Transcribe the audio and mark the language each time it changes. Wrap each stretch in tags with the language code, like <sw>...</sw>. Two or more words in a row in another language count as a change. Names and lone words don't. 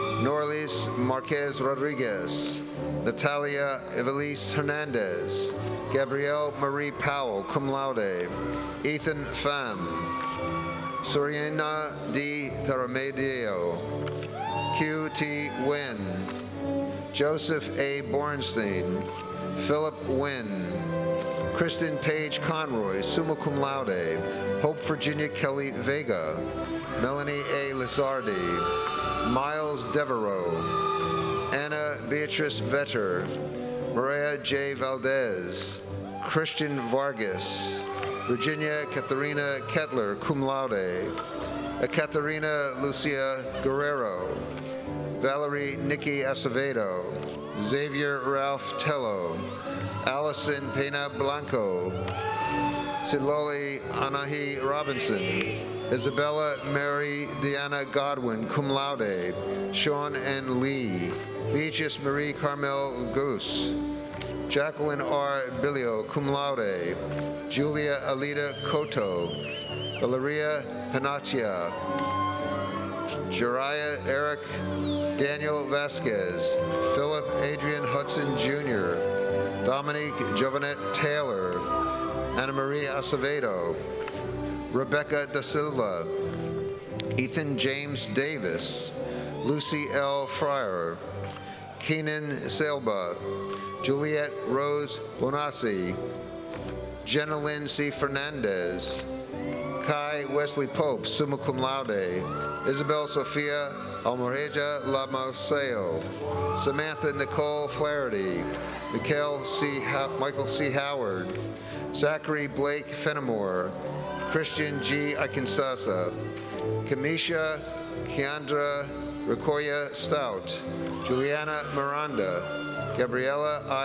<en>Norlis Marquez Rodriguez, Natalia Evelise Hernandez, Gabrielle Marie Powell,</en> <la>cum laude,</la> <en>Ethan Pham, Soriana D. Taramedio, Q.T. Nguyen, Joseph A. Bornstein, Philip Nguyen, Kristen Paige Conroy,</en> <la>summa cum laude,</la> <en>Hope Virginia Kelly Vega, Melanie A. Lizardi, Miles Devereaux, Anna Beatrice Vetter, Maria J. Valdez, Christian Vargas, Virginia Katharina Kettler,</en> <la>cum laude,</la> <en>Ekaterina Lucia Guerrero, Valerie Nikki Acevedo, Xavier Ralph Tello, Allison Pena Blanco, Siloli Anahi Robinson, Isabella Mary Deanna Godwin,</en> <la>cum laude,</la> <en>Sean N. Lee, Beatrice Marie Carmel Goose, Jacqueline R. Billio,</en> <la>cum laude,</la> <en>Julia Alida Cotto, Valeria Panaccia, Jariah Eric Daniel Vasquez, Philip Adrian Hudson Jr., Dominique Jovanette Taylor, Anna Maria Acevedo, Rebecca Da Silva, Ethan James Davis, Lucy L. Fryer, Keenan Selba, Juliette Rose Bonassi, Jenna Lynn C. Fernandez, Kai Wesley Pope,</en> <la>summa cum laude,</la> <en>Isabel Sofia Almoreja Lamaseo, Samantha Nicole Flaherty, Michael C. Howard, Zachary Blake Fenimore, Christian G. Akinsasa, Kamisha Keandra Ricoya Stout, Juliana Miranda, Gabriela I.</en>